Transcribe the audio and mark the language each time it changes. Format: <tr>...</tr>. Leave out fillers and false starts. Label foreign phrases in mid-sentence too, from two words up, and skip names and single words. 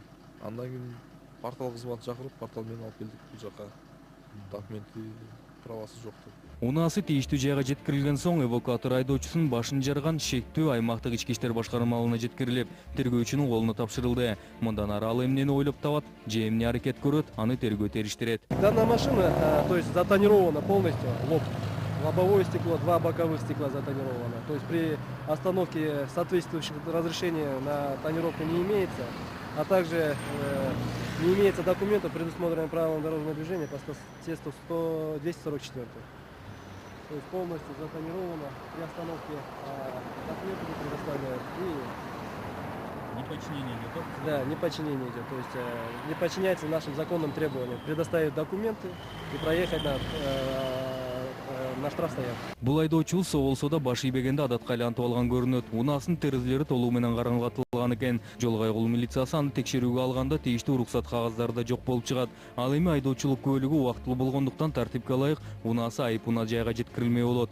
<ky>Андан кийин портал кызматын чакырып, портал менен алып келдик бул жака. Документи правасы жок деп. Унаасы тийиштүү жайга жеткирилген соң эвакуатор айдоочусунун башын жарган шектүү аймактык ички иштер башкармалыгына жеткирилип, тергөөчүнүн колуна тапшырылды. Мындан ары ал эмнени ойлоп табат, же эмне аракет көрөт, аны тергөө териштирет.</ky> <ru>Данная машина, то есть затонирована полностью, лоб. Лобовое стекло, 2 боковых стекла затонировано. То есть при остановке соответствующих разрешений на тонировку не имеется, а также не имеется документов, предусмотренных правилами дорожного движения по статье 244. То есть полностью затонировано при остановке, документы не предоставляют и Неподчинение идет? Да, неподчинение идет. То есть не подчиняется нашим законным требованиям. Предоставить документы и проехать на штрафстоянку.</ru> <ky>Бул айдоочу болсо да баш ийбегенде адатка айлантып алган көрүнөт. Унаасын терезелери толугу менен караңгатылган экен. Жол кайгылуу милициясы аны текшерүүгө алганда тийиштүү уруксат кагаздары да жок болуп чыгат. Ал эми айдоочулук күбөлүгү убактылуу болгондуктан тартипке ылайык унаасы айып-унаа жайга жеткирилмей болот.</ky>